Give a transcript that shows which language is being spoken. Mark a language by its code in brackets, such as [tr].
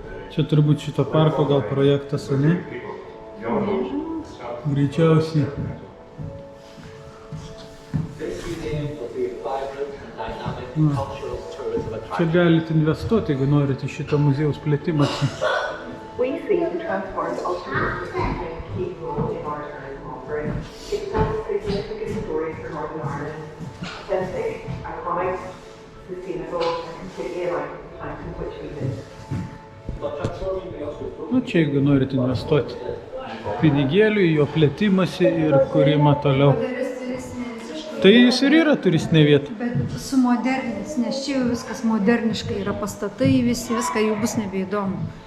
[lt] Čia turbūt šito parko gal projektas, ne? Greičiausiai. Čia galite investuoti, jeigu norite į šitą muziejaus plėtimąsi. [en] We see the transport ultimately playing a key role in our tourism offering. It tells a significant story for Northern Ireland, authentic, iconic, sustainable, and completely aligned with the times in which we live. [lt] Nu, čia jeigu norite investuoti pinigėlių į jo plėtimąsi ir kūrimą toliau. Tai jis ir yra turistinė vieta. Bet sumodernis, nes čia jau viskas moderniškai yra pastatai, visi, viską jau bus nebeįdomu.